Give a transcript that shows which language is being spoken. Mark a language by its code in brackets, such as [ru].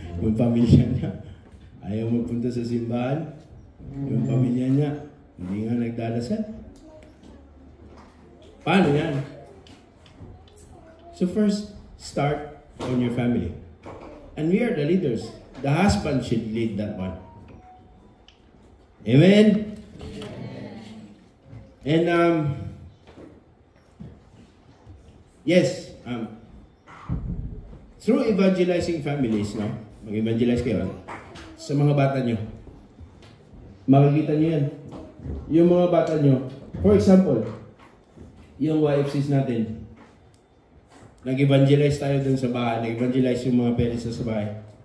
[tl] Yung pamilya niya, ayaw magpunta sa simbahan. Yung pamilya niya, hindi nga nagdarasal. Paano yan? [en] So first, start on your family. And we are the leaders. The husband should lead that one. Amen? And, yes, through evangelizing families, no? [tl] Mag-evangelize kayo sa mga bata nyo. Makikita nyo yan. Yung mga bata nyo, [en] for example, [tl] yung YFCs natin, nag-evangelize tayo dun sa bahay, nag-evangelize yung mga parents sa bahay.